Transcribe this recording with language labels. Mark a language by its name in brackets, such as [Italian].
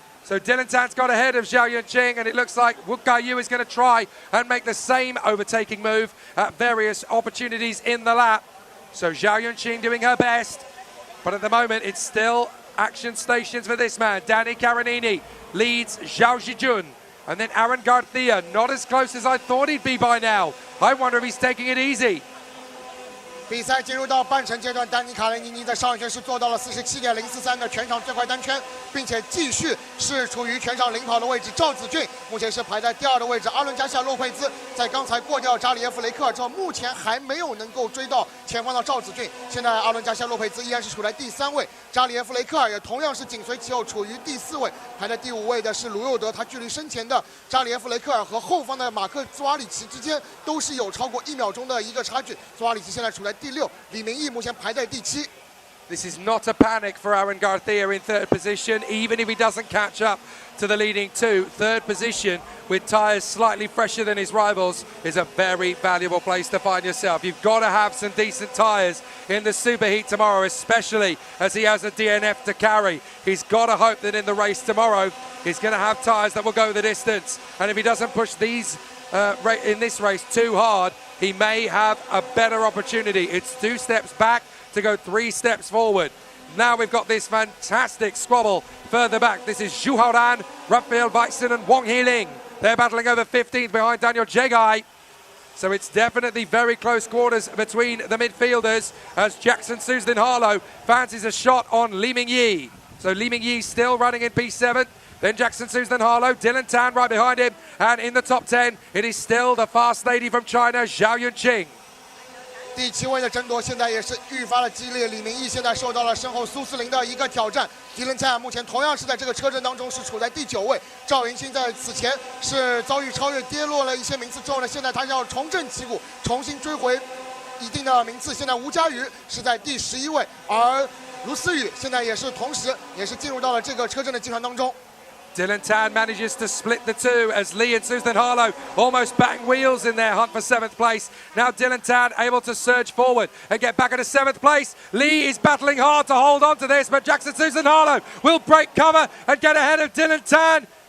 [English] So Dylan Tan's got ahead of Zhao Yunqing, and it looks like Wu Kaiyu is going to try and make the same overtaking move at various opportunities in the lap. So Zhao Yunqing doing her best, but at the moment it's still action stations for this man. Danny Carinini leads Zhao Zijun, and then Aaron Garcia, not as close as I thought he'd be by now. I wonder if he's taking it easy. [Chinese] 比赛进入到半程阶段，丹尼卡雷尼尼在上一圈是做到了47.043的全场最快单圈，并且继续是处于全场领跑的位置。赵子俊目前是排在第2的位置，阿伦加夏洛佩兹在刚才过掉扎里耶夫雷克尔之后，目前还没有能够追到前方的赵子俊。现在阿伦加夏洛佩兹依然是处在第3位，扎里耶夫雷克尔也同样是紧随其后，处于第4位。排在第5位的是卢佑德，他距离身前的扎里耶夫雷克尔和后方的马克兹瓦里奇之间都是有超过1秒钟的一个差距。兹瓦里奇现在处在第6，李明义目前排在第7。 [English] This is not a panic for Aaron Garcia in 3rd position, even if he doesn't catch up to the leading 2. 3rd position with tyres slightly fresher than his rivals is a very valuable place to find yourself. You've got to have some decent tyres in the superheat tomorrow, especially as he has a DNF to carry. He's got to hope that in the race tomorrow, he's going to have tyres that will go the distance. And if he doesn't push these in this race too hard, he may have a better opportunity. It's 2 steps back to go 3 steps forward. Now we've got this fantastic squabble further back. This is Zhu Haoran, Raphael Weissen and Wang Heling. They're battling over 15th behind Daniel Jegai. So it's definitely very close quarters between the midfielders as Jackson Susan Harlow fancies a shot on Li Mingyi. So Li Mingyi still running in P7. Then Jackson Susan Harlow, Dylan Tan right behind him. And in the top 10, it is still the fast lady from China, Zhao Yunqing. [Chinese] 第7位的争夺现在也是愈发的激烈，李明义现在受到了身后苏斯林的一个挑战。迪伦蔡目前同样是在这个车阵当中是处在第9位，赵云兴在此前是遭遇超越跌落了一些名次之后呢，现在他要重振旗鼓，重新追回一定的名次。现在吴佳瑜是在第11位，而卢思雨现在也是同时也是进入到了这个车阵的集团当中。 [English] Dylan Tan manages to split the 2 as Lee and Susan Harlow almost batting wheels in their hunt for 7th place. Now Dylan Tan able to surge forward and get back into 7th place. Lee is battling hard to hold on to this, but Jackson Susan Harlow will break cover and get ahead of Dylan Tan.